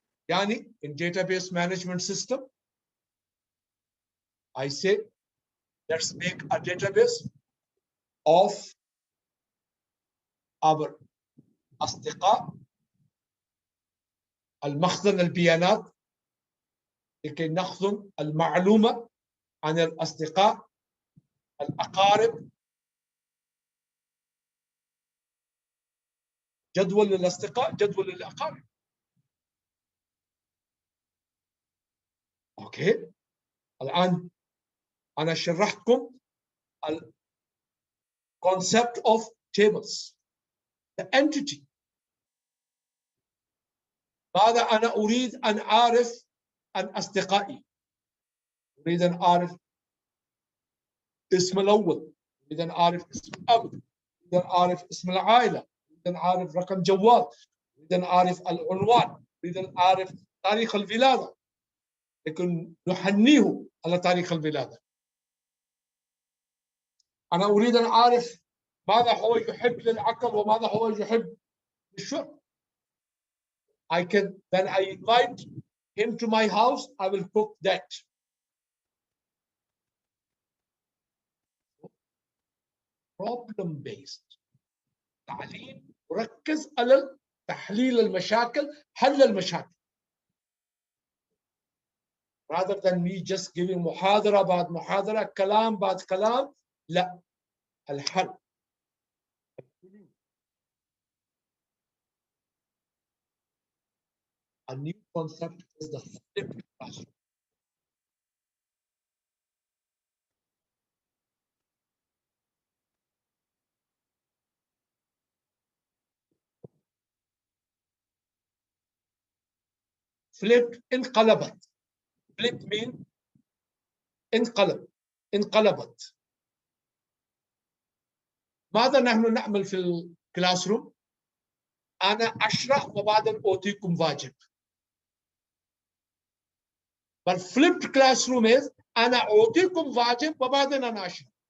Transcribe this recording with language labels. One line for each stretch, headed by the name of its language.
English: Yani, in database management system, I say, let's make a database of our
Arabic: أصدقاء المخزن البيانات لكي نخزن المعلومة عن الأصدقاء الأقارب، جدول للأصدقاء، جدول للأقارب. أوكي، الآن أنا شرحتكم ال
English: concept of tables, the entity.
Arabic: ماذا أنا أريد أن أعرف عن أصدقائي؟ أريد أن أعرف اسم الأول، أريد أن أعرف اسم الأب، أريد أن أعرف اسم العائلة، أريد أن أعرف رقم جوال، أريد أن أعرف العنوان، أريد أن أعرف تاريخ الولادة، لكن نحنيه على تاريخ الولادة. أنا أريد أن أعرف ماذا هو يحب للعقل وماذا هو يحب للشرب.
English: I can, when I invite him to my house, I will cook that. Problem based.
Arabic: تعليم مركز على تحليل المشاكل، حل المشاكل.
English: Rather than me just giving
Arabic: محاضرة بعد محاضرة، كلام بعد كلام، لا، الحل.
English: A new concept is the flipped classroom.
Arabic: Flipped انقلبت.
English: Flip mean
Arabic: انقلب، انقلبت. ماذا نحن نعمل في الكلاس روم؟ أنا أشرح وبعدين أعطيكم واجب.
English: But flipped classroom is
Arabic: أنا أعطيكم واجب وبعدين أنا أشرح.